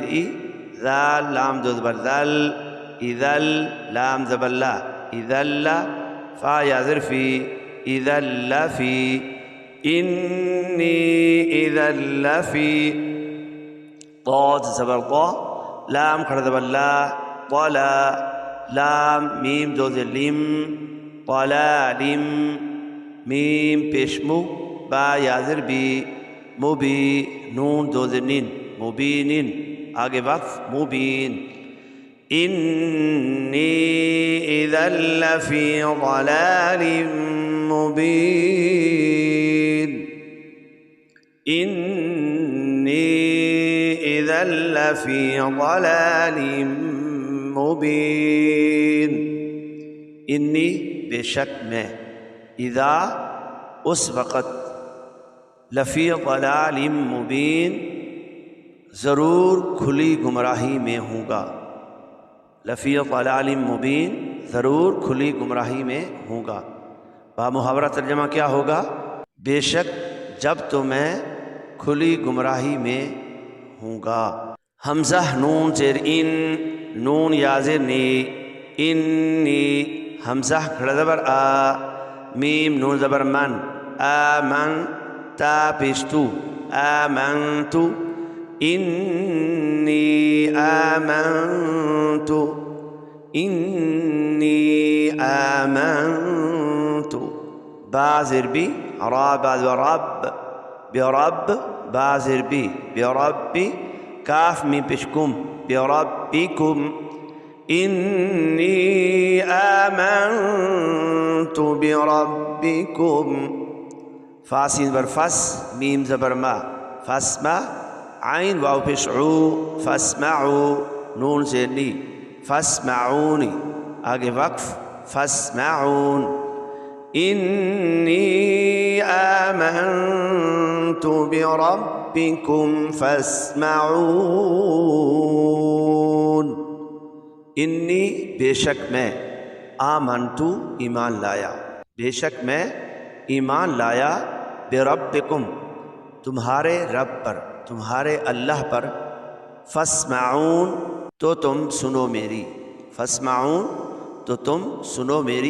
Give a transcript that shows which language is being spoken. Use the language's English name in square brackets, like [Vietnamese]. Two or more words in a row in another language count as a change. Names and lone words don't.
[Urdu] ای، ذال لام دو زبر ذل، اذل لام زبر لا، اذل، فا یا زیر فی، اذل فی، [Arabic] انی اذا لفی، [Urdu] ضاد زبر ضا، لام کھڑا زبر لا، طلا، لام میم دو زیر لم، طلالم، میم پیش مو، با یا زیر بی، مبی، نون دو زیر نین، مبینن، آگے وقف، مبین، [Arabic] انی اذا لفی ضلال مبين إني إذا لفي ضلال [Urdu] مبين انی بے شک میں اذا اس وقت [Arabic] لفی ضلال مبین [Urdu] ضرور کھلی گمراہی میں ہوں گا، [Arabic] لفی ضلال مبین [Urdu] ضرور کھلی گمراہی میں ہوں گا۔ بامحاورہ ترجمہ کیا ہوگا؟ بے شک جب تو میں کھلی گمراہی میں ہوں گا۔ حمزہ نون زیر ان، نون یا زیر نی، انی حمزہ کھڑا زبر آ، میم نون زبر من، آمن تا پیش تو، [Arabic] آمنتو انی آمنتو، [Urdu] انی آمنتو، با زیر بی را بعد رب، برب با زیر بی بربی، کاف میم پیش کم، بربکم، انی [Arabic] آمنت بربکم، [Urdu] فاسین بر فس، میم زبر ما، فاسمع، عین واو پیش عو، فاسمعو، نون سے نی، فاسمعونی، آگے وقف، فاسمعون، [Arabic] انی آمنت بربکم فاسمعون، [Urdu] انی بے شک میں، آمنتو ایمان لایا، بے شک میں ایمان لایا، بربکم تمہارے رب پر، تمہارے اللہ پر، فاسمعون تو تم سنو میری، فاسمعون تو تم سنو میری۔